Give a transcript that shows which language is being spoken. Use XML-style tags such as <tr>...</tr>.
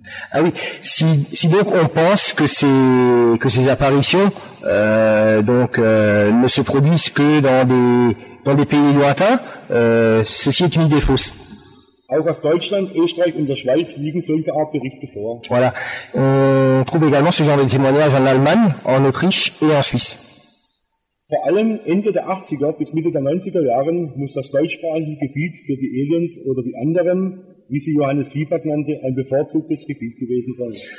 <fr>Ah oui, si donc on pense que ces apparitions ne se produisent que dans des pays lointains, ceci est une idée fausse.</fr> <de>Auch aus Deutschland, Österreich und der Schweiz liegen solche Art Berichte vor.</de> <fr>Voilà. On trouve également ce genre de témoignages en Allemagne, en Autriche et en Suisse.</fr> <de>Vor allem Ende der 80er bis Mitte der 90er Jahren muss das deutschsprachige Gebiet für die Aliens oder die anderen, wie sie Johannes Fiebert nannte, ein bevorzugtes Gebiet gewesen sein.</de>